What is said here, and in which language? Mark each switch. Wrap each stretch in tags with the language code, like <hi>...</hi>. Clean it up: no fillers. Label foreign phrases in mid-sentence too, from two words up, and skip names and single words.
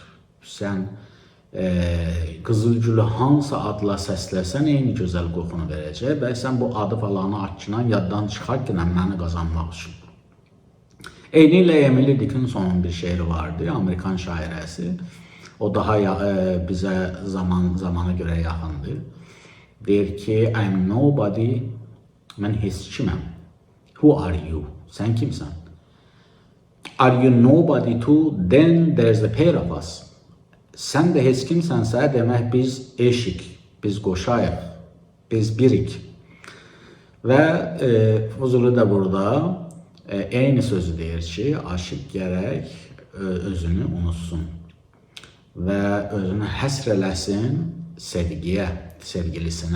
<az>Sən Qızılgülü hansı adla səsləsən eyni gözəl qoxunu verəcək və sən bu adı falanı açınan yaddan çıxar ki, məni qazanmaq üçün. Eyni ilə Emily Dickinson'un bir şeiri vardı, Amerikan şairəsi. O daha bizə zamana görə yaxındır. Deyir ki,</az> <en>I'm nobody,</en> <az>mən heç kiməm.</az> <en>Who are you?</en> <az>Sən kimsən?</az> <en>Are you nobody too? Then there's a pair of us.</en> <az>Sən də heç kimsənsə, demək biz eşik, biz qoşayıq, biz birik. Və Fuzuli də burada eyni sözü deyir ki, aşıq gərək özünü unutsun və özünü həsr eləsin sevgiyə, sevgilisinə.</az>